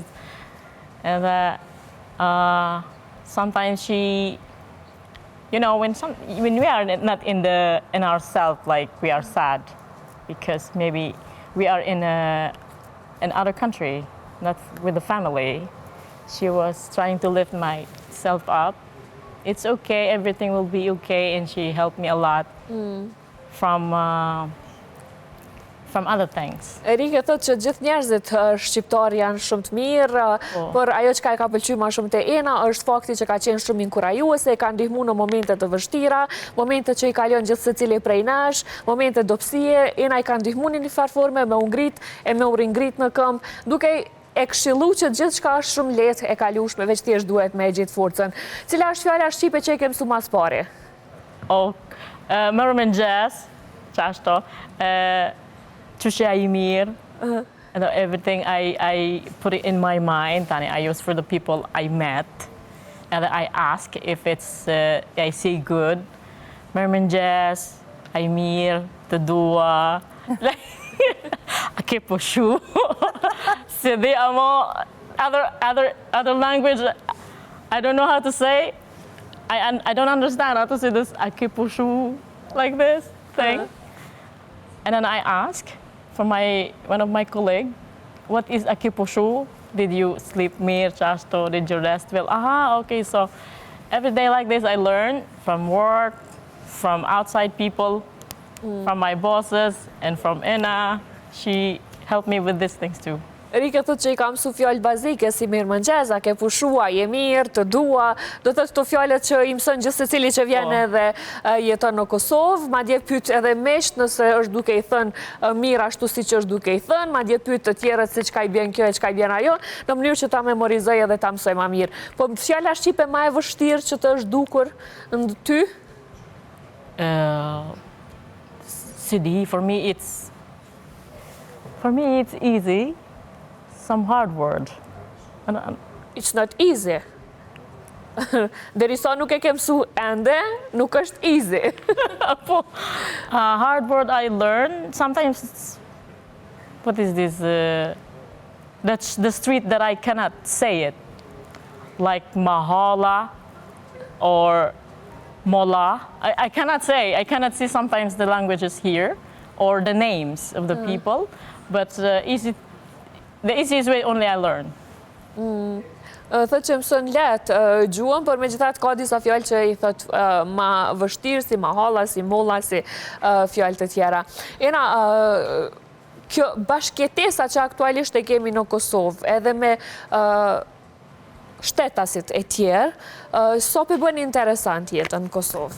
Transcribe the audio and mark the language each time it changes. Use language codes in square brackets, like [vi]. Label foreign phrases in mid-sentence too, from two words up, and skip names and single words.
[en] And sometimes she, you know, when we are not in ourselves, like we are sad, because maybe we are in another country, not with the family. She was trying to lift myself up. It's okay, everything will be okay, and she helped me a lot from other things. [sq] Rike thotë që gjithë njerëzit shqiptar janë shumë të mirë, por ajo që ka e ka pëlqyer më shumë te Ena është fakti që ka qenë shumë inkurajuese, ka ndihmuar në momente të vështira, momente që i kalon gjithë secili prej nesh, momente dobësie, Ena i ka ndihmuar në një farë forme me u ngrit e me u ringrit në këmbë, duke e këshillu që gjithçka është shumë lehtë e kalueshme, veç thjesht duhet me e gjetë forcën. Cila është fjala shqipe që e ke mësuar mas pari? Mirëmëngjes, çashto, çështja e mirë, [en] and everything I put it in my mind, and I use for the people I met, and I ask if it's I say good, [sq] mirëmëngjes, ai mirë, të dua. A ke pushu. [en] So they are more other language. I don't know how to say. I don't understand how to say this. [sq] A ke pushu, [en] like this thing. And then I ask from one of my colleagues, what is [sq] a ke pushu? [en] Did you sleep mir, chasto? Did you rest well? Okay. So every day like this, I learn from work, from outside people, from my bosses, and from Ena. She helped me with these things too. [sq] Rike thotë që i ka mësuar fjalë bazike si mirëmëngjes, a ke pushua, je mirë, të dua, do të këto fjalët që i mëson gjithë secili që vjen edhe jeton në Kosovë, madje pyet edhe mesht nëse është duke i thënë mirë ashtu siç është duke i thënë, madje pyet të tjerët se çka i bën kjo e çka i bën ajo, në mënyrë që ta memorizoj edhe ta mësoj më mirë. Po fjala shqipe më e vështirë që të është dukur në ty? [en] CD, for me it's easy. Some hard word. It's not easy. [sq] Derisa nuk e ke mësu ende, nuk është easy. [en] Hard word I learn. Sometimes it's, what is this? That's the street that I cannot say it. Like Mahala or Mola. I cannot see sometimes the languages here or the names of the people. But the easiest way only I learn. [sq] Thëtë që mësën letë gjuhën, por me gjithat ka disa fjallë që i thëtë ma vështirë, si ma halla, si molla, si fjallë të tjera. Ena, kjo bashkjetesa që aktualisht e kemi në Kosovë, edhe me shtetasit e tjerë, so për bën interesant jetën në Kosovë?